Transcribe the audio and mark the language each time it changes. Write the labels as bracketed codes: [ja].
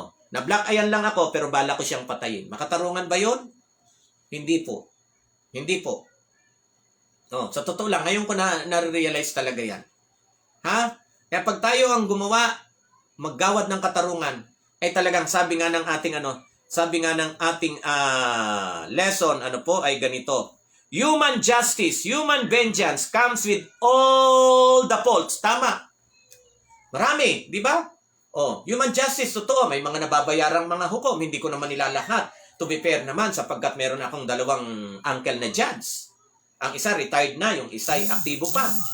[tl] Na-black ayan lang ako, pero bala ko siyang patayin. Makatarungan ba yon? Hindi po. Hindi po. Sa totoo lang, ngayon ko na-realize talaga yan. Kaya pag tayo ang gumawa, maggawad ng katarungan, ay talagang sabi nga ng ating lesson, ay ganito. [en] Human justice, human vengeance comes with all the faults. [tl] Tama. Marami, di ba? Human justice, totoo, may mga nababayarang mga hukom, hindi ko naman nilalahat. [en] To be fair [tl] naman, sapagkat meron akong dalawang uncle na judge. Ang isa retired na, yung isa ay aktibo pa.